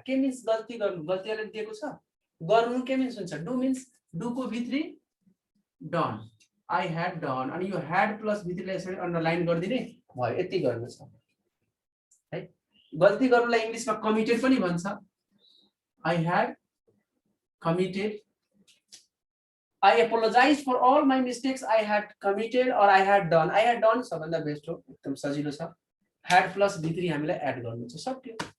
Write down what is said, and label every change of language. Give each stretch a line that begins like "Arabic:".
Nepali: के मिन्स गल्ती गर्नु, गल्ती अलरेडी दिएको छ। गर्नु के मिन्स हुन्छ, डु मिन्स डु को V3 done, I had done, अनि यो ह्याड प्लस V3 लाई यसरी अन्डरलाइन गरिदिने भयो। यति गर्नु छ है। गल्ती गर्नुलाई इङ्ग्लिसमा कमिटेड पनि भन्छ।
English: I had committed, I apologize for all my mistakes I had committed or I had done. I had done
Nepali: सबभन्दा बेस्ट हो, एकदम सजिलो छ। had प्लस V3 हामीलाई एड गर्नु छ, सक्यो।